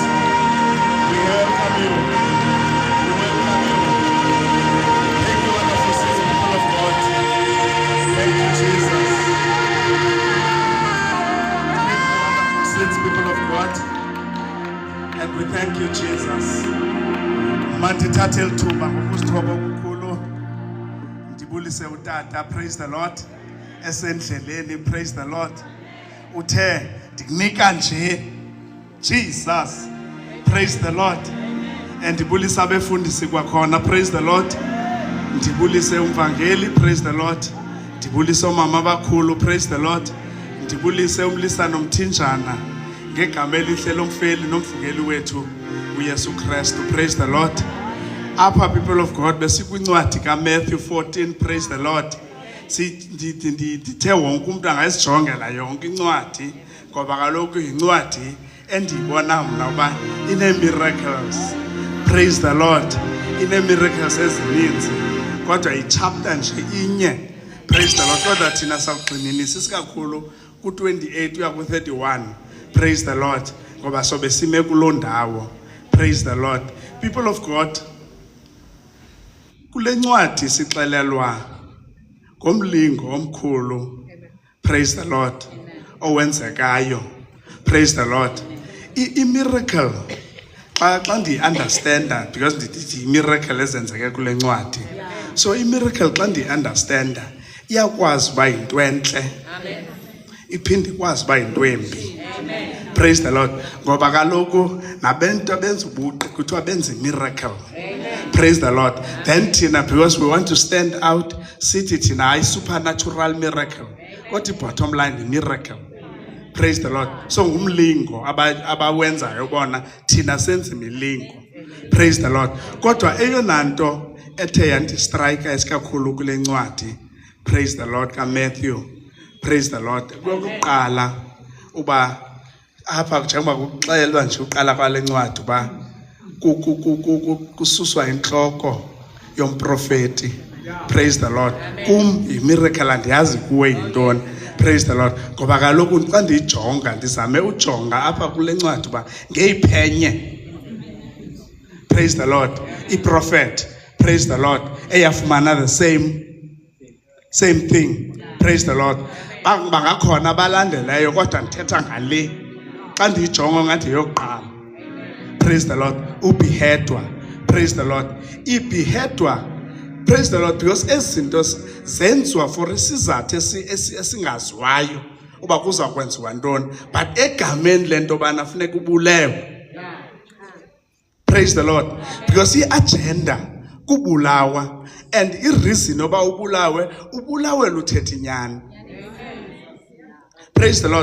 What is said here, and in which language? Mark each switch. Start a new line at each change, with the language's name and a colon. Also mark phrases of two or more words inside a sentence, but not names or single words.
English: We welcome you. We welcome you. Thank you, wonderful saints, people of God. Thank you, Jesus. Thank you, wonderful saints, people of God. And we thank you, Jesus.
Xhosa: Mandithathe lithuba ngokusithoba okukhulu. Ndibulise utata,
English: praise the Lord. Esendleleni, praise the Lord.
Xhosa: Uthe ndikunika nje.
English: Jesus. Praise the Lord. And
Xhosa: ndibulisa abefundisi kwakhona,
English: praise the Lord.
Xhosa: Ndibulise umvangeli,
English: praise the Lord.
Xhosa: Ndibulise omama abakhulu,
English: praise the Lord.
Xhosa: Ndibulise umlisa nomthinjana ngegama elihle lomfeli nomvukeli wethu uYesu Kristu,
English: praise the Lord.
Xhosa: Apha,
English: people of God,
Xhosa: besikwincwadi kaMatthew 14,
English: praise the Lord.
Xhosa: Ndithe wonke umuntu angayisijongela yonke incwadi ngoba kaloku yincwadi endiyibona mna uba ine-miracles,
English: praise the Lord.
Xhosa: Ine-miracles ezininzi kodwa ichapter nje inye,
English: praise the Lord.
Xhosa: Kodwa thina sawugxininisa isikakhulu ku-28 uya ku-31,
English: praise the Lord,
Xhosa: ngoba sobe sime kuloo ndawo,
English: praise the Lord. People of God,
Xhosa: kule ncwadi sixelelwa ngomlingo omkhulu,
English: praise the Lord, owenzekayo, praise the Lord.
Xhosa: I-miracle xa ndiyi-understanda, because ndithi i-miracle ezenzeke kule ncwadi. So i-miracle xa ndiyi-understanda iyakwazi uba yinto entle, iphinde ikwazi uba yinto embi,
English: praise the Lord.
Xhosa: Ngoba kaloku nabantu abenza ubuqi kuthiwa benza i-miracle,
English: praise the Lord. Then thina, because we want to stand out,
Xhosa: sithi thina hayi
English: supernatural miracle,
Xhosa: kodwa i-
English: bottom line
Xhosa: i-miracle,
English: praise the Lord.
Xhosa: So ngumlingo abawenzayo bona, thina senza imilingo,
English: praise the Lord.
Xhosa: Kodwa eyona nto ethe yandistrike isikakhulu kule ncwadi,
English: praise the Lord, kaMatthew, praise the Lord.
Xhosa: Kokuqala uba apha njengoba kuxelelwa nje uqala kwale ncwadi uba kususwa inhloko yomprofeti,
English: praise the Lord.
Xhosa: Kum yi-miracle, andiyazi kuwe yintoni,
English: praise the Lord.
Xhosa: Ngoba kaloku xa ndiyijonga ndizame ujonga apha kule ncwadi uba ngeyiphenye,
English: praise the Lord, i-prophet, praise the Lord, eyafumana the same thing, praise the Lord.
Xhosa: Bangakhona abalandeleyo kodwa ndithetha ngale xa ndiyijonga ngathi yokuqala,
English: praise the Lord. Ubehedwa, praise the Lord.
Xhosa: Ibehedwa,
English: praise the Lord,
Xhosa: because ezi zinto zenziwa for isizathu esingaziwayo uba kuza kwenziwa ntoni, but egameni lento bana funeka ubulewe,
English: praise the Lord, because
Xhosa: i-agenda kubulawa, and i-reason oba ubulawe luthetha inyani,
English: praise the Lord.